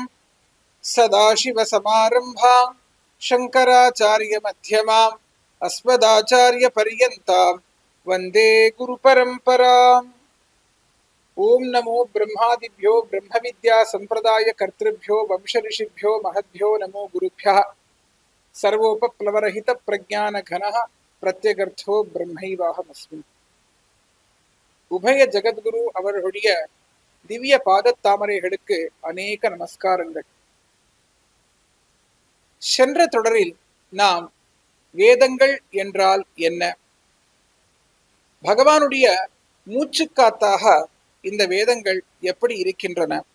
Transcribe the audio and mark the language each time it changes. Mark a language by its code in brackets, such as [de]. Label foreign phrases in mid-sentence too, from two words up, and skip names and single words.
[sa] सदाशिवसमारम्भां शङ्कराचार्यमध्यमाम् अस्मदाचार्यपर्यन्तां वन्दे गुरुपरम्पराम्। ओं नमो ब्रह्मादिभ्यो ब्रह्मविद्यासम्प्रदायकर्तृभ्यो वंशऋषिभ्यो महद्भ्यो नमो गुरुभ्यः। सर्वोपप्लवरहितप्रज्ञानघनः प्रत्यगर्थो ब्रह्मैवाहमस्मि। [ta] உபய ஜகத்குரு அவர்களுடைய திவ்ய பாதத்தாமரைகளுக்கு அநேக நமஸ்காரங்கள். சென்ற தொடரில் நாம் வேதங்கள் என்றால் என்ன, பகவானுடைய மூச்சுக்காத்தாக இந்த வேதங்கள் எப்படி இருக்கின்றன,